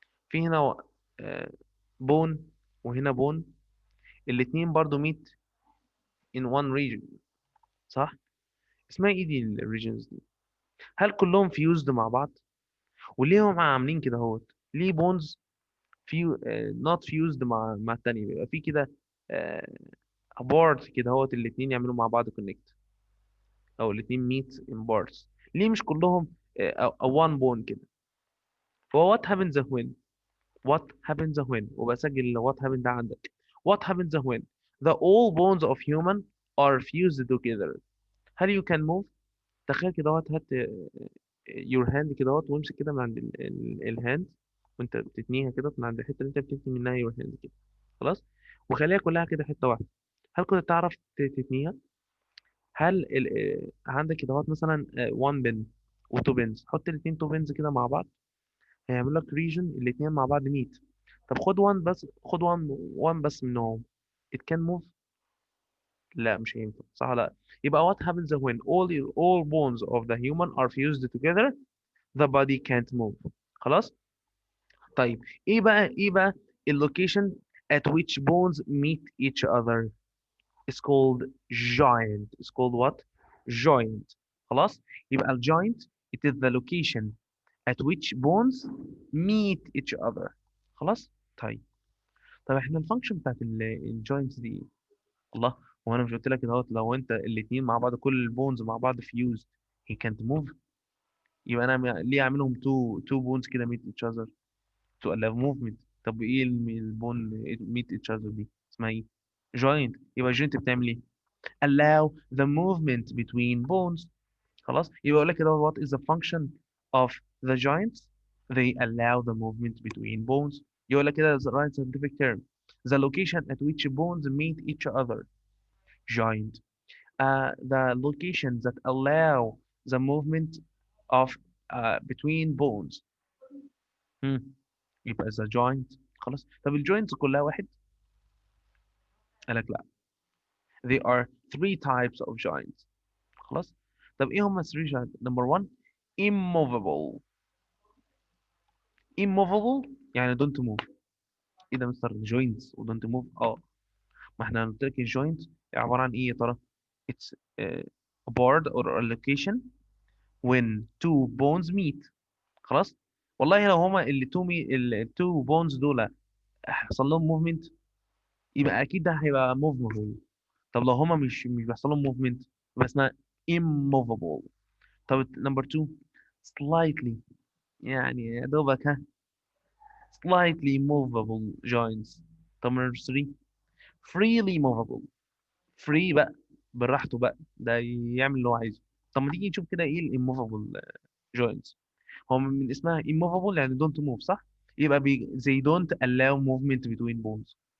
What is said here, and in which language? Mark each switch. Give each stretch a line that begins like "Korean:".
Arabic: في هنا بون وهنا بون، الاتنين برضو
English: meet in one region،
Arabic: صح؟ اسمها ايه دي الريجنز دي؟ هل كلهم فيوزد مع بعض؟ وليه هم عاملين كده هوت؟ ليه بونز فيو not fused مع التانية؟ بيبقى في كده بارت كده هوت، الاتنين يعملوا مع بعض كونكت، او الاتنين
English: meet in parts.
Arabic: ليه مش كلهم one bone كده؟ فهو what happens when what happens when وبسجل what happens ده عندك.
English: what happens when the all bones of human are fused together.
Arabic: هل you can move؟ تخيل كده هات your hand كده وامسك كده من عند الهاند، وانت بتتنيها كده من عند الحته اللي انت بتتني منها your hand كده. خلاص، وخليها كلها كده حته واحده. هل كنت تعرف تتنيها؟ هل عندك كده مثلا 1 بن و2 بنز، حط الاثنين 2 بنز كده مع بعض، هيعمل لك ريجن الاثنين مع بعض 100. طب خد 1 بس، خد 1 بس منهم، it can move؟ لا مش هينفع، صح؟ لا. يبقى
English: what happens when all bones of the human are fused together the body can't move.
Arabic: خلاص. طيب، ايه بقى
English: اللوكيشن at which bones meet each other is called joint. It's called what? Joint. خلاص. يبقى الجوينت it is the location at which bones meet each other.
Arabic: خلاص. طيب احنا الفانكشن بتاعت الجوينت دي ايه؟ الله، هو انا مش قلت لك اهوت لو انت الاثنين مع بعض كل البونز مع بعض فيوزد he can't move؟ يبقى انا ليه اعملهم تو بونز كده
English: meet each other to allow movement؟
Arabic: طب ايه البون meet each other دي اسمها ايه؟ joint.
English: يبقى joint
Arabic: بتعمل ايه؟
English: allow the movement between bones.
Arabic: خلاص. يبقى يقول لك كده
English: what is the function of the joints؟ they allow the movement between bones. يقول لك كده the right scientific term the location at which bones meet each other joint. The locations that allow the movement of between bones. هم. يبقى the joint.
Arabic: خلاص. طب الجوينتس كلها واحد؟ قال لك لا،
English: there are three types of joints.
Arabic: خلاص. طب ايه هم الثري جوينت؟ نمبر 1 immovable.
English: immovable يعني don't move.
Arabic: ايه ده مستر جوينتس ودونت موف؟ اه، ما احنا قلت لك الجوينت عباره عن ايه يا ترى؟
English: it's a board or a location when two bones meet.
Arabic: خلاص. والله لو هما التو بونز دول حصل لهم موفمنت يبقى اكيد ده هيبقى موفبل. طب لو هما مش بيحصل لهم موفمنت يبقى اسمها immovable. طب نمبر 2 slightly، يعني يا دوبك ها، slightly movable joints.
English: طب number 3 freely movable.
Arabic: فري بقى، براحته بقى، ده يعمل اللي هو عايزه. طب ما تيجي نشوف كده ايه الاموفابل جوينتس. هو من اسمها
English: immovable يعني don't move، صح؟ يبقى they don't allow movement between bones.